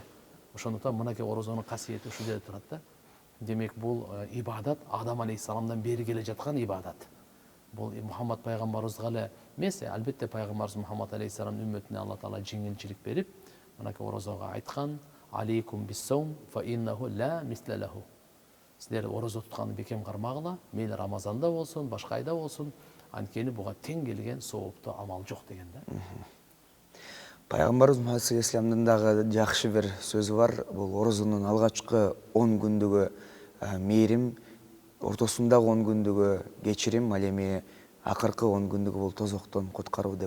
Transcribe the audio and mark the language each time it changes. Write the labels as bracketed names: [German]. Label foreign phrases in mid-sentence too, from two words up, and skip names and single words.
[Kyrgyz] Ошондуктан мынакей орозонун касиети ушул жерде турат да. Демек бул ибадат Адам алейхиссаламдан бери келе жаткан ибадат. Бул Мухаммад пайгамбарыбызга эле эмес, албетте пайгамбарыбыз Мухаммад алейхиссаламдын үммөтүнө Алла Таала жеңилчилик берип, мынакей орозого айткан: [Arabic] "عليكم بالصوم فإنه لا مثل له". [Kyrgyz] Силер орозо тутканды бекем кармагыла, мейли Рамазанда болсун, башка айда болсун, анткени буга тең келген сооптуу амал жок деген да. Пайгамбарыбыз Мухаммад саллаллаху дагы жакшы бир сөзү бар. Бул орозонун алгачкы 10 күндүгү мээрим, ортосундагы 10 күндүгү кечирим, ал эми акыркы 10 күндүгү бул тозоктон куткаруу деп.